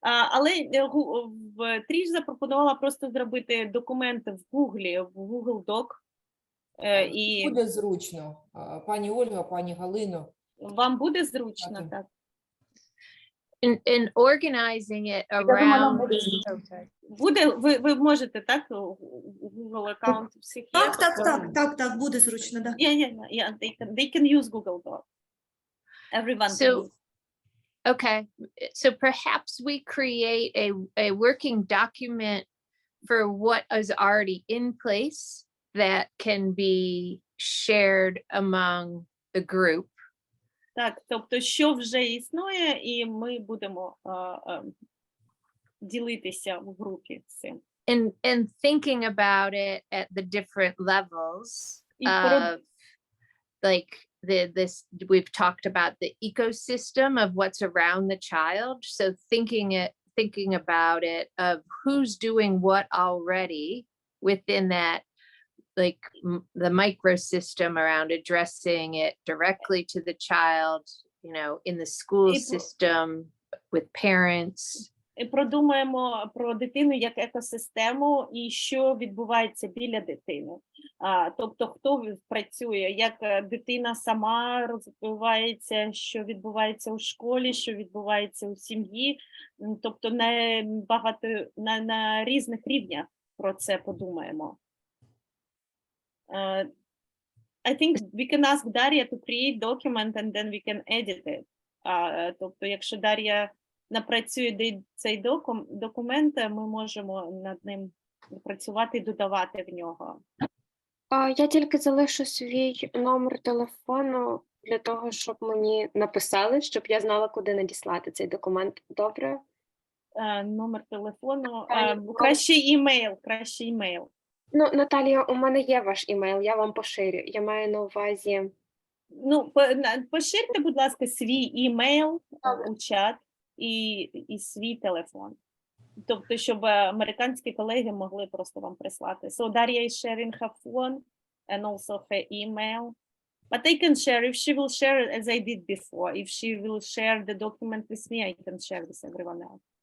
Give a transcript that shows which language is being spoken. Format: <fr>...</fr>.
<uk>Але Тріш запропонувала просто зробити документи в Google Doc. І буде зручно, пані Ольга, пані Галино. Вам буде зручно, так?</uk> <en>In organizing it around.</en> <uk>Буде, ви можете, так? Google аккаунт всіх є? Так, буде зручно, так.</uk> <en>Yeah, they can use Google Doc. Everyone can use. Okay, so perhaps we create a working document for what is already in place that can be shared among the group.</en> <uk>Так, тобто, що вже існує, і ми будемо ділитися в групі цим.</uk> <en>And thinking about it at the different levels of, like we've talked about the ecosystem of what's around the child. So thinking about it of who's doing what already within that, like the microsystem around addressing it directly to the child, in the school system, with parents.</en> <uk>І продумаємо про дитину як екосистему і що відбувається біля дитини. Тобто, хто працює, як дитина сама розвивається, що відбувається у школі, що відбувається у сім'ї, тобто на різних рівнях про це подумаємо.</uk> <en>I think we can ask Daria to create document and then we can edit it.</en> <uk>Тобто, якщо Дар'я напрацює цей документ, ми можемо над ним працювати і додавати в нього. Я тільки залишу свій номер телефону для того, щоб мені написали, щоб я знала, куди надіслати цей документ. Добре? Номер телефону, краще імейл. Ну, Наталія, у мене є ваш імейл, я вам поширю. Я маю на увазі... Ну, поширте, будь ласка, свій імейл у чат і свій телефон. Тобто, щоб американські колеги могли просто вам прислати.</uk> <en>So Daria is sharing her phone and also her email. But I can share, if she will share as I did before, if she will share the document with me, I can share with everyone else.</en>